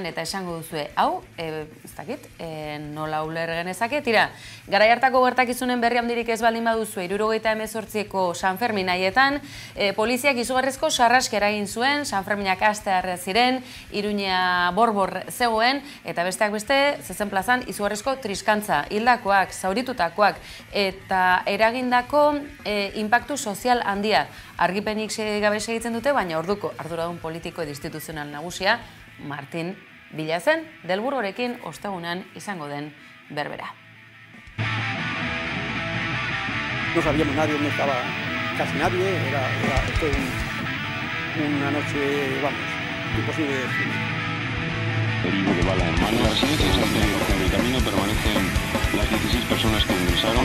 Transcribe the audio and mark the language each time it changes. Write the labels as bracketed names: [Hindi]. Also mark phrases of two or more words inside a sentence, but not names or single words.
[Basque] eta esango duzue, hau, ez dakit, nola uler genezake, tira, garai hartako gertakizunen berri handirik ez baldin baduzue, 78ko San Fermin haietan, poliziak izugarrizko sarraskera egin zuen, San Ferminak astear ziren, Iruña borbor zegoen, eta besteak beste, zezen plazan, izugarrizko triskantza, hildakoak, zauritutakoak, eta eragindako inpaktu sozial handia. Argipenik gabe segitzen dute, baina orduko arduradun politiko edo instituzional nagusia, Martin Villa zen, Del Burgorekin ostegunean izango den berbera. [Spanish] No sabíamos nadie, no estaba casi nadie, era una noche, vamos, imposible de decir. Herido de bala en mano. Las siguientes en el camino permanecen las 16 personas que ingresaron.